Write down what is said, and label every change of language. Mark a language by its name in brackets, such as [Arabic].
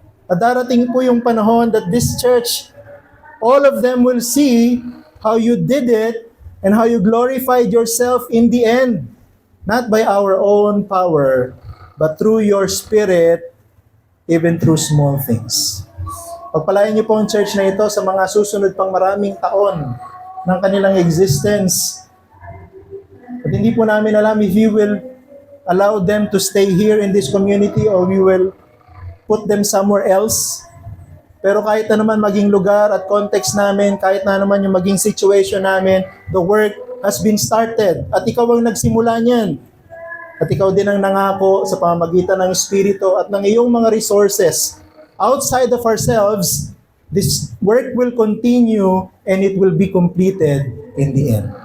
[Filipino] At darating po yung panahon [English] that this church, all of them will see how you did it and how you glorified yourself in the end. Not by our own power, but through your Spirit, even through small things. [Filipino] Pagpalain niyo po ang church na ito sa mga susunod pang maraming taon ng kanilang existence. At hindi po namin alam [English] if you will allow them to stay here in this community or we will put them somewhere else. [Filipino] Pero kahit na naman maging lugar at context namin, kahit na naman yung maging situation namin, [English] the work has been started. [Filipino] At ikaw ang nagsimula niyan. At ikaw din ang nangako sa pamamagitan ng Espiritu at ng iyong mga resources. [English] Outside of ourselves, this work will continue and it will be completed in the end.